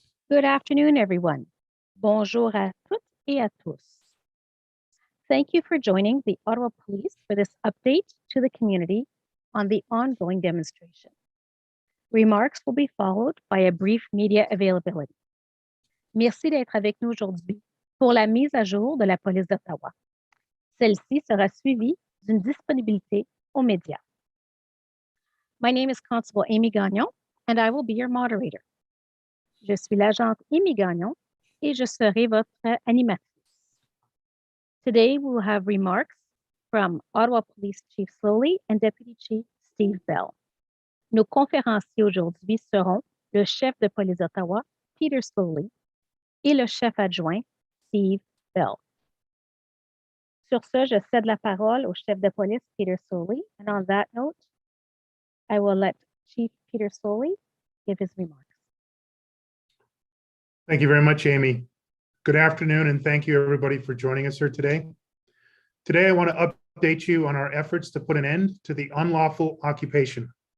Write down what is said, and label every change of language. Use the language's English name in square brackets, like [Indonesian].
[English] Good afternoon, everyone. [French] Bonjour à toutes et à tous. [English] Thank you for joining the Ottawa Police for this update to the community on the ongoing demonstration. Remarks will be followed by a brief media availability. [French] Merci d'être avec nous aujourd'hui pour la mise à jour de la police d'Ottawa. Celle-ci sera suivie d'une disponibilité aux médias. [English] My name is Constable Amy Gagnon, and I will be your moderator. [French] Je suis l'agente Amy Gagnon et je serai votre animatrice. [English] Today, we will have remarks from Ottawa Police Chief Slowly and Deputy Chief Steve Bell. [French] Nos conférenciers aujourd'hui seront le chef de police d'Ottawa, Peter Slowly, et le chef adjoint, Steve Bell. Sur ce, je cède la parole au chef de police, Peter Slowly, [English] and on that note, I will let Chief Peter Slowly give his remarks. Thank you very much, Amy. Good afternoon, and thank you everybody for joining us here today. Today, I want to update you on our efforts to put an end to the unlawful occupation.